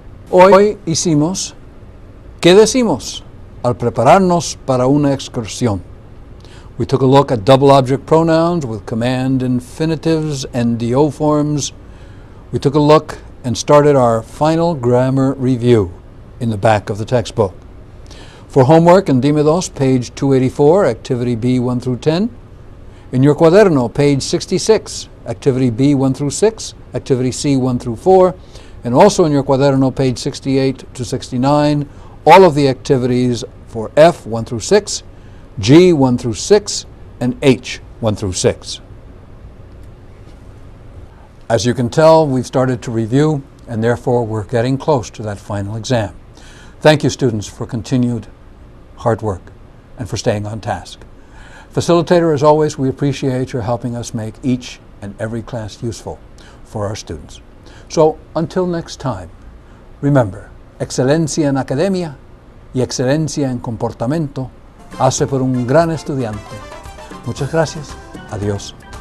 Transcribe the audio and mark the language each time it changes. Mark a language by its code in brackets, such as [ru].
[es] Hoy hicimos, ¿qué decimos al prepararnos para una excursión? [en] We took a look at double object pronouns with command infinitives and do forms. We took a look and started our final grammar review in the back of the textbook. For homework in Dime Dos, page 284, activity B 1 through 10. In your cuaderno, page 66, activity B 1 through 6, activity C 1 through 4, and also in your cuaderno, page 68 to 69, all of the activities for F 1 through 6, G 1 through 6, and H 1 through 6. As you can tell, we've started to review, and therefore we're getting close to that final exam. Thank you, students, for continued hard work and for staying on task. Facilitator, as always, we appreciate your helping us make each and every class useful for our students. So, until next time, remember, [es] excelencia en academia y excelencia en comportamiento hace por un gran estudiante. Muchas gracias. Adiós.